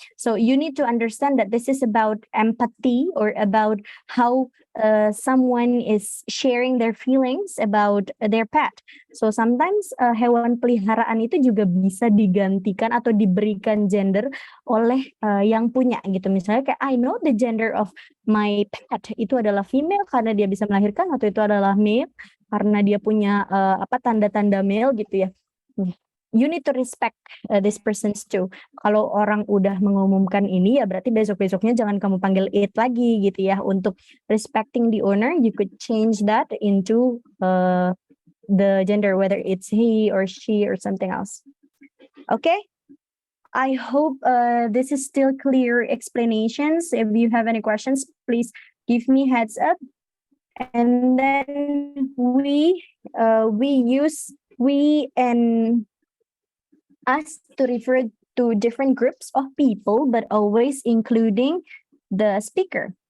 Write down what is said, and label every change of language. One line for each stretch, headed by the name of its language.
English: So you need to understand that this is about empathy or about how someone is sharing their feelings about their pet.
Indonesian: So sometimes hewan peliharaan itu juga bisa digantikan atau diberikan gender oleh yang punya gitu. Misalnya kayak
English: I know the gender of my pet
Indonesian: itu adalah female karena dia bisa melahirkan, atau itu adalah male karena dia punya tanda-tanda male gitu ya.
English: You need to respect this persons too.
Indonesian: Kalau orang udah mengumumkan ini ya berarti besok-besoknya jangan kamu panggil it lagi gitu ya. Untuk
English: respecting the owner, you could change that into the gender, whether it's he or she or something else. Okay? I hope this is still clear explanations. If you have any questions, please give me heads up. And then we use we and us to refer to different groups of people, but always including the speaker.